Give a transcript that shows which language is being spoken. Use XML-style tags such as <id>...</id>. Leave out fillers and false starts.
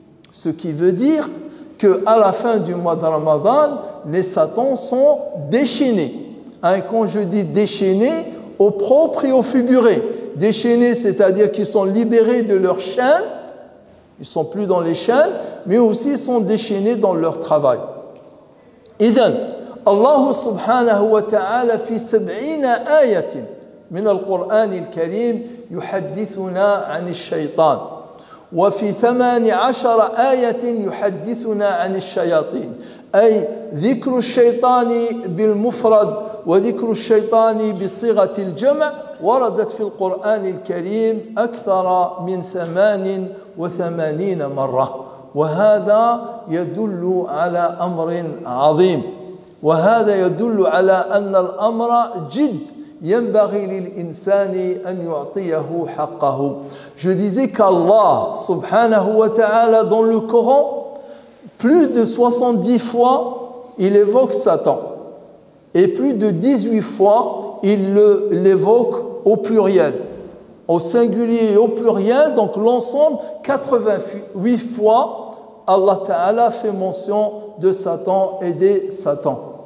<fr>Ce qui veut dire qu'à la fin du mois de Ramadan, les satans sont déchaînés. Quand je dis déchaînés, au propre et au figuré. Déchaînés, c'est-à-dire qu'ils sont libérés de leurs chaînes, ils ne sont plus dans les chaînes, mais aussi sont déchaînés dans leur travail.</fr> <ar>إذن الله سبحانه وتعالى في 70 آية من القرآن الكريم يحدثنا عن الشيطان، وفي 18 آية يحدثنا عن الشياطين، أي ذكر الشيطان بالمفرد وذكر الشيطان بصيغة الجمع وردت في القرآن الكريم أكثر من 88 مرة، وهذا يدل على أمر عظيم، وهذا يدل على أن الأمر جد ينبغي للإنسان أن يعطيه حقه.</ar> <fr>Je disais qu'Allah subhanahu wa ta'ala dans le Coran, plus de 70 fois, il évoque Satan. Et plus de 18 fois, il l'évoque au pluriel. Au singulier et au pluriel, donc l'ensemble, 88 fois, Allah ta'ala fait mention de Satan et des Satans.</fr>